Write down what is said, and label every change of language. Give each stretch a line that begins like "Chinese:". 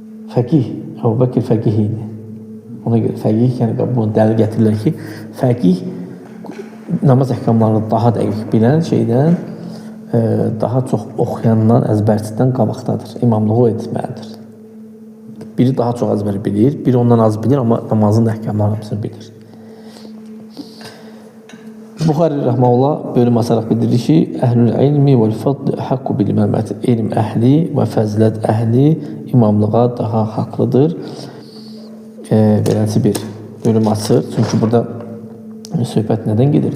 Azerbaijani: Fəqih, Əbu Bəkir fəqih idi. Ona görə fəqih, yəni bunu dəlil gətirirlər ki, fəqih namaz əhkamlarını daha dəqiq bilən şeydən, daha çox oxuyandan, əzbərçidən qabaqdadır. İmamlığı etməlidir. Biri daha çox əzbər bilir, biri ondan az bilir, amma namazın əhkamlarını hamısını bilir. Buxari rəhməhullah bölüm açaraq bildirir ki,
Arabic: əhlül ilmi vəl fadl haqqu bil imaməti.
Azerbaijani: Elm əhli və fəzilət əhli imamlığa daha haqlıdır. Beləncə bir bölüm açır. Çünki burada söhbət nədən gedir?